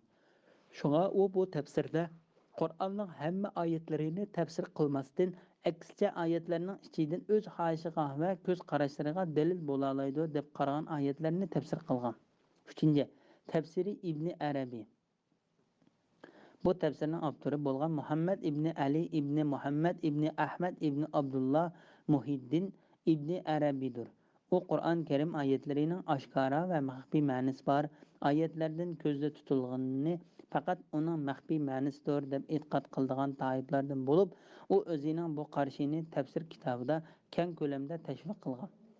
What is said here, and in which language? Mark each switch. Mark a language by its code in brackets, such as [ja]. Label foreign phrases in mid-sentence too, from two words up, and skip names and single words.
[uz] Shunga u bu tafsirda Qur'onning hamma oyatlarini tafsir qilmasdan, aksincha oyatlarning ichidan o'z xohishiga va ko'z qarashlariga dalil bo'la oladi deb qaragan oyatlarni tafsir qilgan. 3. Tafsiri Ibn Arabiy. Bu tafsirning avtori bo'lgan Muhammad ibn Ali ibn Muhammad ibn Ahmad ibn Abdullah Muhiddin ibn Arabiydir. U Qur'on Karim oyatlarining oshkora va maxfiy ma'nosi bor oyatlardan ko'zda tutilganini faqat uning maxfiy ma'nosidir deb e'tiqod qiladigan toiflardan bo'lib, u o'zining bu qarashini tafsir kitobida keng ko'lamda tashviq qilgan.